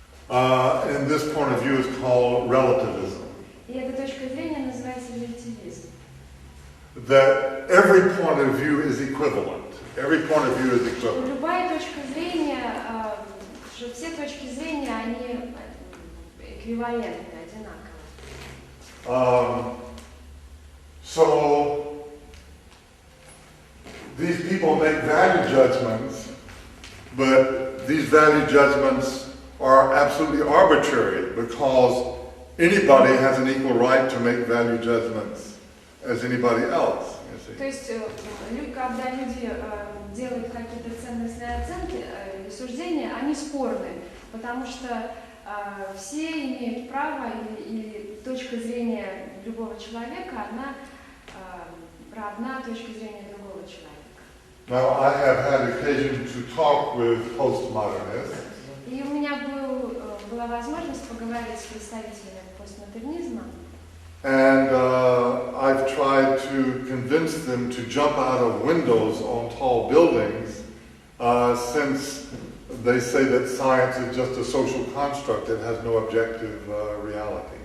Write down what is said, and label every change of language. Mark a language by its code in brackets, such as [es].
[en] And this point of view is called relativism. [ru] И эта точка зрения называется релятивизм. [en] That every point of view is equivalent. Every point of view is equivalent. [ru] Любая точка зрения, что все точки зрения, они эквивалентны, одинаковые. [en] So these people make value judgments, but these value judgments are absolutely arbitrary because anybody has an equal right to make value judgments as anybody else. You see. [ru] То есть, когда люди делают какие-то ценностные оценки или суждения, они спорны, потому что все имеют право, или точка зрения любого человека, она равна точке зрения другого человека. [en] Now, I have had occasion to talk with postmodernists. [ru] И у меня была возможность поговорить с представителями постмодернизма. [en] And I've tried to convince them to jump out of windows on tall buildings, since they say that science is just a social construct that has no objective reality.